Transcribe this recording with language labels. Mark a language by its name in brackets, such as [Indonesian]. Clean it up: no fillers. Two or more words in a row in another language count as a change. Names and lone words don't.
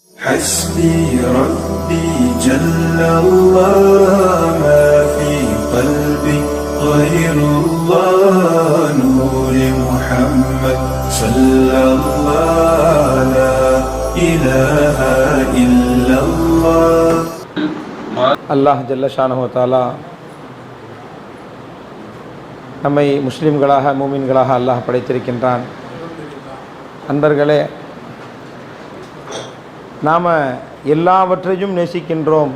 [Arabic] حسبي ربي جل الله ما في قلبي غير الله نور محمد صلى الله لا إله إلا الله. الله جل شأنه تعالى [Tamil] நம்மை முஸ்லிம்களாக மூமின்களாக அல்லாஹ் படைத்திருக்கின்றான். அன்பர்களே, நாம் எல்லாவற்றையும் நேசிக்கின்றோம்.